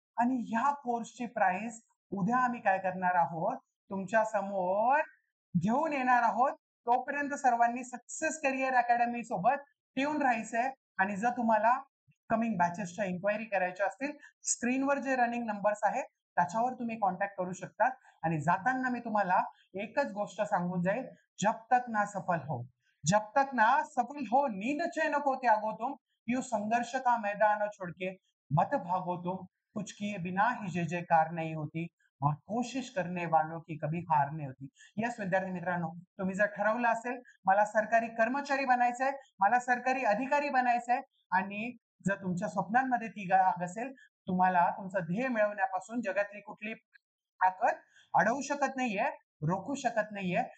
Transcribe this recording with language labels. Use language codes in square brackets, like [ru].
[mr] आणि ह्या कोर्सची प्राइस उद्या आम्ही काय करणार आहोत, तुमच्या समोर घेऊन येणार आहोत. तोपर्यंत सर्वांनी सक्सेस करिअर अकॅडमी सोबत ट्यून राहायचंय. आणि जर तुम्हाला कमिंग बॅचेसच्या इन्क्वायरी करायच्या असतील, स्क्रीनवर जे रनिंग नंबर्स आहे त्याच्यावर तुम्ही कॉन्टॅक्ट करू शकता. आणि जाताना मी तुम्हाला एकच गोष्ट सांगून जाईल, [hi] जब तक ना सफल हो, जब तक ना सफल हो, नींद चैन को त्यागो तुम, यूं संघर्ष का मैदान छोड़ के मत भागो तुम, कुछ किए बिना ही जय जयकार नहीं होती और कोशिश करने वालों की कभी हार नाही होती. [mr] यस विद्यार्थी मित्रांनो, तुम्ही जर ठरवलं असेल मला सरकारी कर्मचारी बनायचंय, मला सरकारी अधिकारी बनायचंय आणि जर तुमच्या स्वप्नांमध्ये ती आग असेल, तुम्हाला तुमचं ध्येय मिळवण्यापासून जगातली कुठली ताकद अडवू शकत नाहीये, रोखू शकत नाहीये.